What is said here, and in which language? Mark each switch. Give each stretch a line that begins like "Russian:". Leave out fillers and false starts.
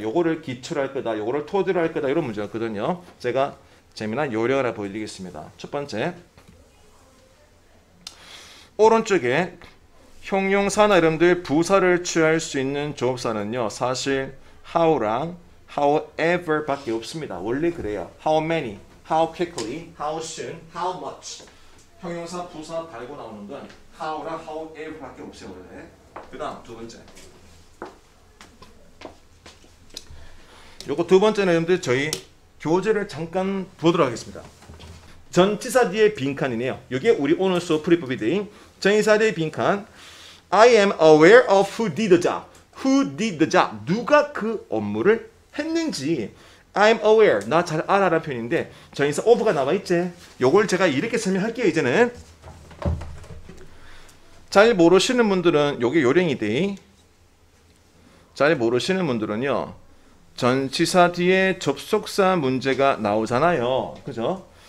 Korean: 요거를 기초로 할 거다. 요거를 토대로 할 거다. 이런 문제였거든요. 제가 재미난 요령 하나 보여드리겠습니다. 첫 번째, 오른쪽에 형용사나 여러분들 부사를 취할 수 있는 조업사는요. 사실 how랑 however 밖에 없습니다. 원래 그래요.
English: how many, how quickly, how soon, how much.
Korean: 형용사, 부사 달고 나오는 건 how랑 however 밖에 없어요. 원래. 그 다음 두 번째. 요거 두 번째는 여러분들 저희 교재를 잠깐 보도록 하겠습니다. 전치사 뒤에 빈칸이네요. 이게 우리 오늘 수업 프리법이 된 전치사 뒤에 빈칸.
English: I am aware of who did the job. Who did the job.
Korean: 누가 그 업무를 했는지.
English: I am aware.
Korean: 나 잘 알아라는 표현인데 전치사 of가 나와 있지. 요걸 제가 이렇게 설명할게요. 이제는 잘 모르시는 분들은 요게 요령이 돼. 잘 모르시는 분들은요. 전치사 뒤에 접속사 문제가 나오잖아요. 그죠?